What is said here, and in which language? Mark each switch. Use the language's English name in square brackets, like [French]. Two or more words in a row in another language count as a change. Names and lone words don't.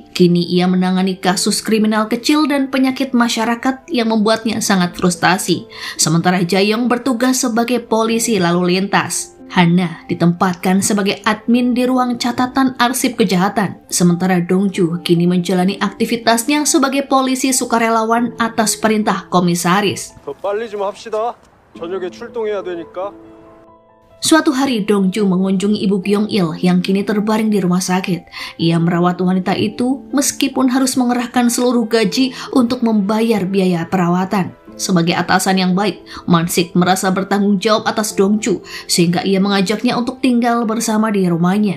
[Indonesian] Kini ia menangani kasus kriminal kecil dan penyakit masyarakat yang membuatnya sangat frustasi. Sementara Jae-yong bertugas sebagai polisi lalu lintas. Hana ditempatkan sebagai admin di ruang catatan arsip kejahatan. Sementara Dongju kini menjalani aktivitasnya sebagai polisi sukarelawan atas perintah komisaris. [Korean] 더 빨리 좀 합시다. 저녁에 출동해야 되니까. [Indonesian] Suatu hari Dongju mengunjungi ibu Kyung-il yang kini terbaring di rumah sakit. Ia merawat wanita itu meskipun harus mengerahkan seluruh gaji untuk membayar biaya perawatan. Sebagai atasan yang baik, Man-sik merasa bertanggung jawab atas Dongju sehingga ia mengajaknya untuk tinggal bersama di rumahnya.